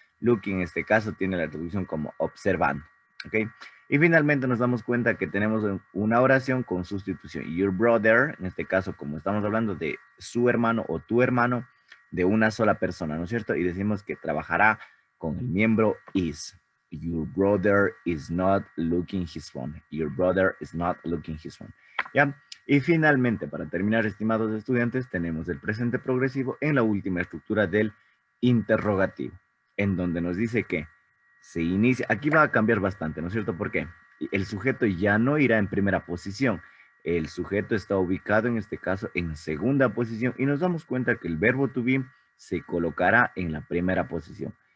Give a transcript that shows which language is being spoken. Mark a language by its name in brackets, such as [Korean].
[Spanish] Looking en este caso tiene la traducción como observando, ¿ok? Y finalmente nos damos cuenta que tenemos una oración con sustitución. [English] Your brother, [Spanish] en este caso como estamos hablando de su hermano o tu hermano, de una sola persona, ¿no es cierto? Y decimos que trabajará con el miembro is. [English] Your brother is not looking his phone. Your brother is not looking his phone. [Spanish] ¿Ya? Y finalmente, para terminar, estimados estudiantes, tenemos el presente progresivo en la última estructura del interrogativo, en donde nos dice que se inicia, aquí va a cambiar bastante, ¿no es cierto? ¿Por qué? El sujeto ya no irá en primera posición, el sujeto está ubicado en este caso en segunda posición y nos damos cuenta que el verbo to be se colocará en la primera posición.